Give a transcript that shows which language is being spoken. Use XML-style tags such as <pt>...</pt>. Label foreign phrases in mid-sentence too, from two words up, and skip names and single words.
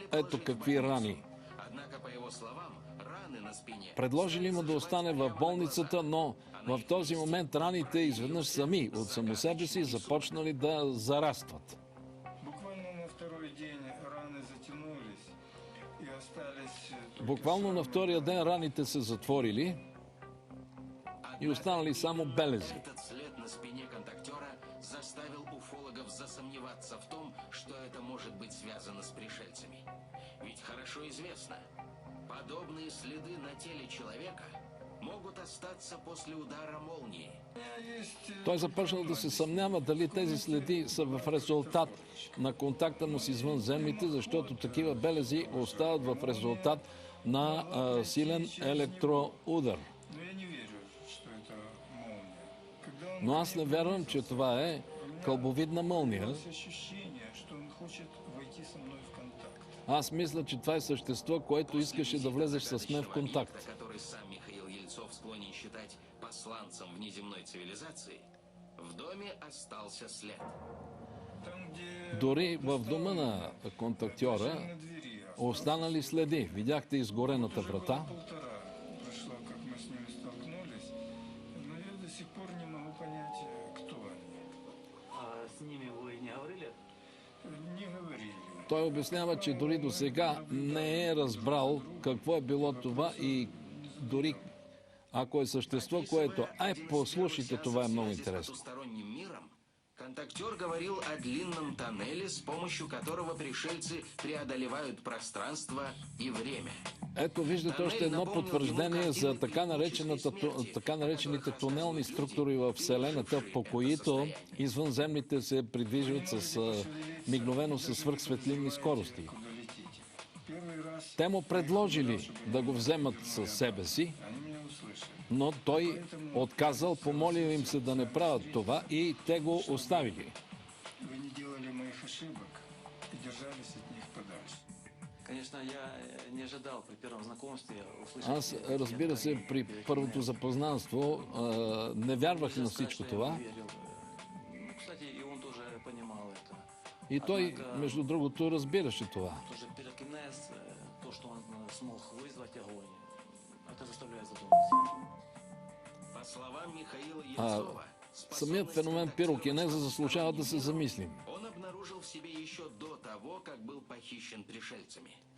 <bg>Ето</bg> <ru>положить в</ru> <bg>какви</bg> <ru>больницу.</ru> <bg>рани.</bg> <ru>Однако, по его словам, раны на спине</ru> <bg>Предложили му да остане в болницата, но в този момент раните изведнъж сами, от само себе си, започнали да зарастват.</bg> <ru>буквально на второй день раны затянулись и остались только</ru> <bg>Буквално на втория ден раните се затворили и останали само белези.</bg> <ru>Этот след на спине контактера заставил уфологов засомневаться в том, что это может быть связано с пришельцами. Ведь хорошо известно, подобные следы на теле человека могут остаться после удара молнии.</ru> <bg>Той започнал да се съмнява дали тези следи са в резултат на контакта му с извънземните, защото такива белези остават в резултат на силен електроудар.</bg> <ru>Но я не верю, что это молния. Когда он</ru> <bg>Но аз не вярвам, че това е кълбовидна мълния.</bg> <ru>появилось ощущение, что он хочет войти со мной в контакт.</ru> <bg>Аз мисля, че това е същество, което искаше да влезеш с мен в контакт.</bg> <ru>Который сам Михаил Ельцов склонен считать посланцем внеземной цивилизации, в доме остался след. Там, где</ru> <bg>Дори в дома на контактьора</bg> <ru>на двери,</ru> <bg>останали следи. Видяхте изгорената врата.</bg> <ru>полтора прошло, как мы с ними столкнулись, но я до сих пор не могу понять, кто они. А с ними вы не говорили? Не говорили.</ru> <bg>Той обяснява, че дори до сега не е разбрал какво е било това и дори ако е същество, което... послушайте, това е много</bg> <ru>Связи с</ru> <bg>интересно.</bg> <ru>потусторонним миром, контактер говорил о длинном тоннеле, с помощью которого пришельцы преодолевают пространство и время.</ru> <bg>Ето, виждате още едно потвърждение за така наречените тунелни структури в Вселената, по които извънземните се придвижват с мигновено със свръхсветлинни скорости.</bg> <ru>Куда летите? Первый раз</ru> <bg>Те му предложили да го вземат със себе си,</bg> <ru>они меня услышали.</ru> <bg>но той отказал, помолил им се да не правят това и те го оставили.</bg> <ru>Вы не делали моих ошибок и держались от них подальше. Конечно, я не ожидал при первом знакомстве услышать...</ru> <bg>Аз, разбира се, при първото запознанство не вярвах на всичко това.</bg> <ru>Верил. Ну, кстати, и он тоже понимал это.</ru> <bg>И той, между другото, разбираше това.</bg> <ru>Тоже пирокинез, то, что он смог вызвать огонь, это заставляет задуматься. По словам Михаила</ru> <bg>А</bg> <ru>Ельцова,</ru> <bg>самият феномен пирокинеза заслужава да се замислим.</bg> <ru>он обнаружил в себе еще до того, как был похищен пришельцами.</ru>